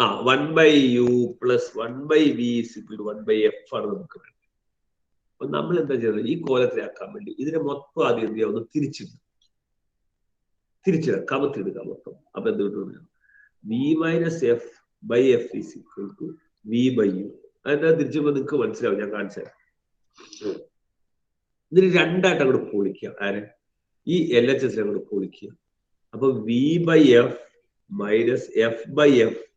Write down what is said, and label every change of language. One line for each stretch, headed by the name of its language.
English: 1/u plus 1/v is equal to 1/f
Malayalam: ആണ് നമുക്ക് വേണ്ടത്. അപ്പൊ നമ്മൾ എന്താ ചെയ്യുന്നത്? ഈ കോലത്തിലാക്കാൻ വേണ്ടി ഇതിനെ മൊത്തം ആദ്യം എന്ത് ചെയ്യാം? ഒന്ന് തിരിച്ചിടാം, കമത്തിടുക മൊത്തം. അപ്പൊ എന്ത് കിട്ടും?
English: v minus f by f is equal to v by u.
Malayalam: അതെന്താ തിരിച്ചുമ്പോ നിങ്ങൾക്ക് മനസ്സിലാവും, ഞാൻ കാണിച്ചു തരാം. ഇതിന് രണ്ടായിട്ട് അങ്ങോട്ട് പൊളിക്കുക. ആര്? ഈ LHS അങ്ങോട്ട് പൊളിക്കുക. അപ്പൊ
English: v by f minus f by f